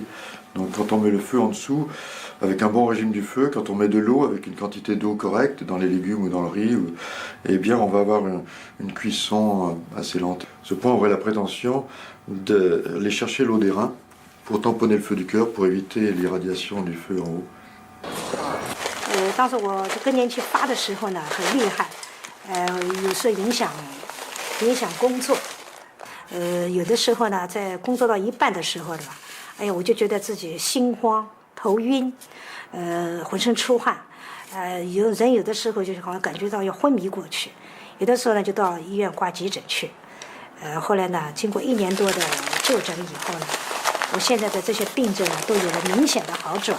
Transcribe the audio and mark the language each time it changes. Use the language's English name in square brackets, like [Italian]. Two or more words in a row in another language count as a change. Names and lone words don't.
[French] Donc quand on met le feu en dessous, avec un bon régime du feu, quand on met de l'eau, avec une quantité d'eau correcte, dans les légumes ou dans le riz, eh bien on va avoir une cuisson assez lente. Ce point aurait la prétention d'aller chercher l'eau des reins pour tamponner le feu du cœur, pour éviter l'irradiation du feu en haut. [Chinese] 当时我这更年期发的时候呢，很厉害，有时候影响工作，有的时候呢，在工作到一半的时候呢，哎呀，我就觉得自己心慌、头晕，浑身出汗，有的时候就好像感觉到要昏迷过去，有的时候呢就到医院挂急诊去，后来呢，经过1年多的就诊以后呢，我现在的这些病症呢都有了明显的好转。